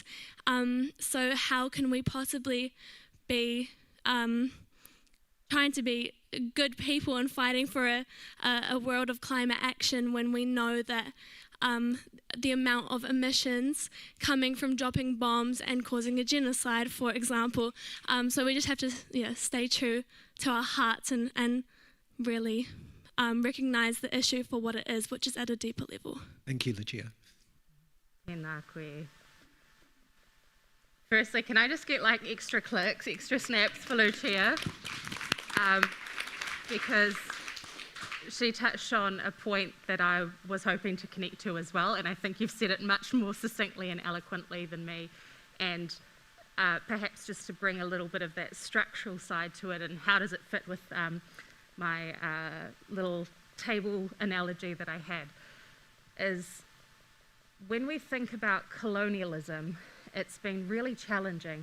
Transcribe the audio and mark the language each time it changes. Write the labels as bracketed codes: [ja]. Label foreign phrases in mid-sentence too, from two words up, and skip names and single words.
[en] So how can we possibly be trying to be good people and fighting for a world of climate action when we know that the amount of emissions coming from dropping bombs and causing a genocide, for example. So we just have to stay true to our hearts and really recognise the issue for what it is, which is at a deeper level. Thank you, Lucia. [mi] Tēnā koe. [en] Firstly, can I just get like extra clicks, extra snaps for Lucia? Because she touched on a point that I was hoping to connect to as well, and I think you've said it much more succinctly and eloquently than me, and perhaps just to bring a little bit of that structural side to it, and how does it fit with my little table analogy that I had, is when we think about colonialism, it's been really challenging.